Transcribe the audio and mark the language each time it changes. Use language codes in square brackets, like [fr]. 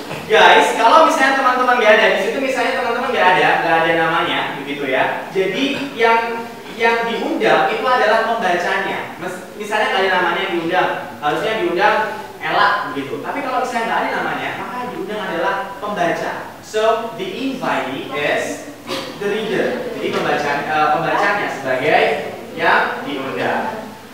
[id] Guys, kalau misalnya teman-teman nggak ada di situ, misalnya teman-teman nggak ada namanya, begitu ya. Jadi yang diundang itu adalah pembacanya. Misalnya nggak ada namanya yang diundang, harusnya diundang Ella begitu. Tapi kalau misalnya nggak ada namanya, maka yang diundang adalah pembaca. [en] So the invitee is the reader. [id] Jadi pembacanya sebagai yang diundang.